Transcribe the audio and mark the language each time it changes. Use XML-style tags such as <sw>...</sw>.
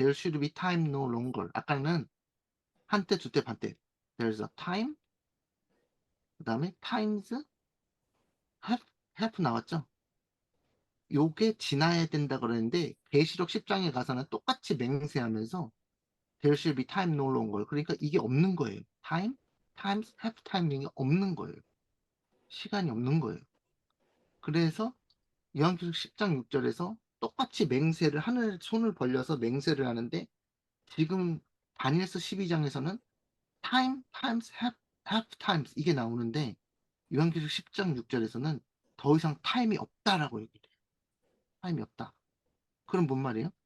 <en>There should be time no longer.</en> <ko>아까는 한때, 두때, 반때.</ko> <en>There's a time.</en> <ko>그 다음에 times have 나왔죠. 요게 지나야 된다 그랬는데 계시록 10장에 가서는 똑같이 맹세하면서</ko> <en>There should be time no longer.</en> <ko>그러니까 이게 없는 거예요. time, times, have time이 없는 거예요. 시간이 없는 거예요. 그래서 요한계시록 10장 6절에서 똑같이 맹세를 하늘 손을 벌려서 맹세를 하는데 지금 다니엘서 12장에서는 time, times, have times 이게 나오는데 요한계시록 10장 6절에서는 더 이상 타임이 없다라고 얘기를 해요. 타임이 없다. 그럼 뭔 말이에요?</ko>